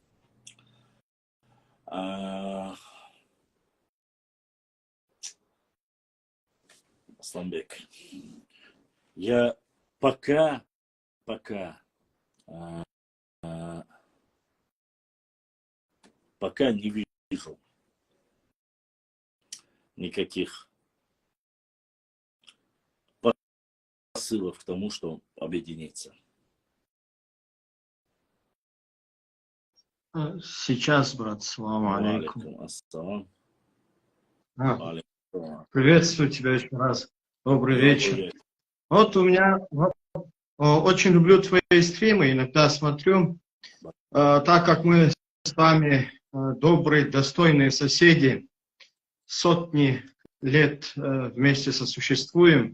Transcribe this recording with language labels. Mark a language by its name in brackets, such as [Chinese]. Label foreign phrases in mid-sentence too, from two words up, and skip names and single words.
[Russian] Асламбек, я пока не вижу никаких посылов к тому, что объединиться. Сейчас, брат, [Arabic] سلام عليكم. [Russian] Ассалам. Приветствую тебя еще раз. Добрый вечер. Вот у меня очень люблю твои стримы, иногда смотрю. Так как мы с вами добрые, достойные соседи, сотни лет вместе сосуществуем.